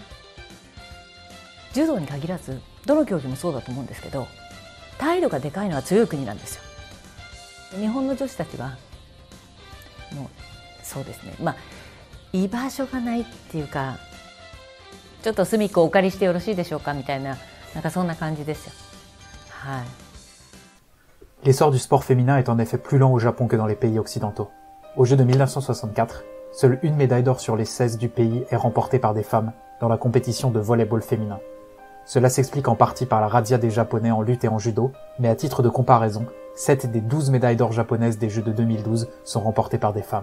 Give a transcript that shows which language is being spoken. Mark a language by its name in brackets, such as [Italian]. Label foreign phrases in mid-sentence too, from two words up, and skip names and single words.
[Japanese] 柔道に限らずどの競技もそうだと思うんですけど、態度がでかいのは強い国なんですよ。日本の女子たちはもうそうですね、居場所がないっていうか、ちょっと隅っこお借りしてよろしいでしょうかみたいな、なんかそんな感じですよ。はい。 [French] L'essor du sport féminin est en effet plus lent au Japon que dans les pays occidentaux. Aux Jeux de 1964, seule une médaille d'or sur les 16 du pays est remportée par des femmes dans la compétition de volley-ball féminin. Cela s'explique en partie par la razzia des Japonais en lutte et en judo, mais à titre de comparaison, 7 des 12 médailles d'or japonaises des Jeux de 2012 sont remportées par des femmes.